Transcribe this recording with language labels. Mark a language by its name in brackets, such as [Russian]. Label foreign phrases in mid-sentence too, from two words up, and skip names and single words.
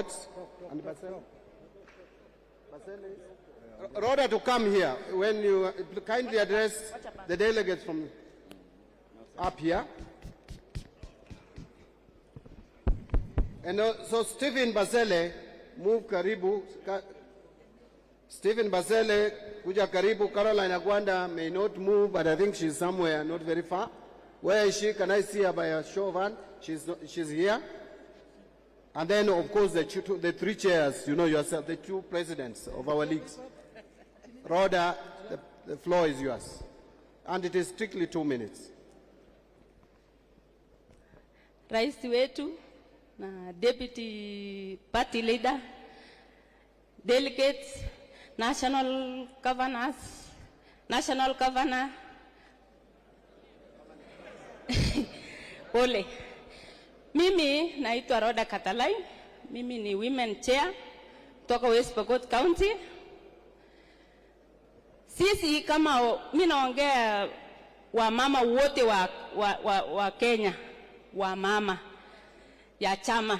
[English] And Rhoda, to come here when you kindly address the delegates from up here. And so Stephen Basele, move karibu. [Swahili] Stephen Basele, kuja karibu. [English] Caroline Agwanda may not move, but I think she's somewhere not very far. Where is she? Can I see her by a show of hand? She's here. And then, of course, the 3 chairs, you know yourself, the 2 presidents of our leagues. Rhoda, the floor is yours. And it is strictly 2 minutes. [Swahili] Rais wetu, na [English] deputy party leader, [Swahili] delegates, [English] national governors, national governor, Ole. [Swahili] Mimi naitwa Rhoda Katalai. Mimi ni [English] women chair [Swahili] kutoka West Pokot County. Sisi kama mimi naongea wa mama wote wa Kenya, wa mama ya chama.